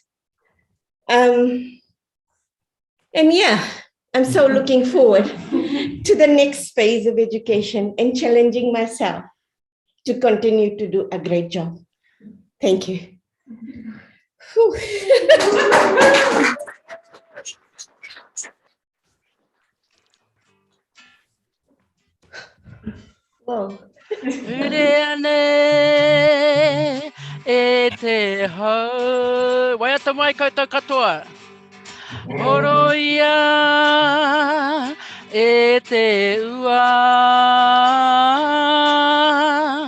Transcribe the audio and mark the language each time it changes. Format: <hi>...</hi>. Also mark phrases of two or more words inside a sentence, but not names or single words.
<en>And yeah, I'm so looking forward to the next phase of education and challenging myself to continue to do a great job. Thank you. Whoa.</en> <mi>E te hau, waiata mai koutou katoa. Horo ia e te ua.</mi>